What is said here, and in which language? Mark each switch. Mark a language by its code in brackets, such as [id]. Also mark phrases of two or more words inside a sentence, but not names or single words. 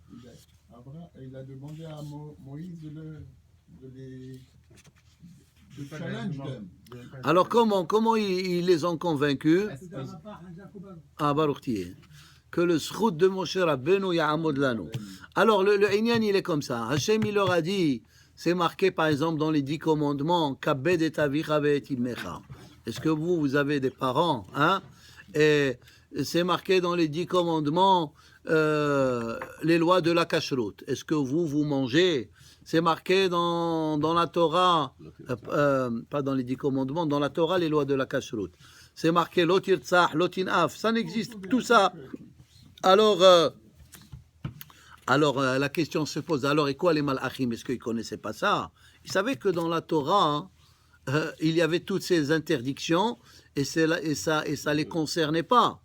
[fr] Il a demandé à Moïse de Alors comment ils les ont convaincus? Ah, [he] ברוך תהיה. [fr] Que le srout de Moshe Rabbeinu [he] יעמוד לנו. [fr] Alors le Inyan il est comme ça. Hachem il leur a dit, c'est marqué par exemple dans les 10 commandements, [he] כבד את אביך ואת אמך. [fr] Est-ce que vous avez des parents, hein? Et c'est marqué dans les 10 commandements, les lois de la kashrut. Est-ce que vous mangez? C'est marqué dans la Torah, pas dans les 10 commandements, dans la Torah, les lois de la kashrut. C'est marqué [he] לא תרצח, לא תנאף. [fr] Ça n'existe, tout ça. Alors, la question se pose, alors et quoi les malachim? Est-ce qu'ils ne connaissaient pas ça? Ils savaient que dans la Torah, il y avait toutes ces interdictions et ça ne les concernait pas.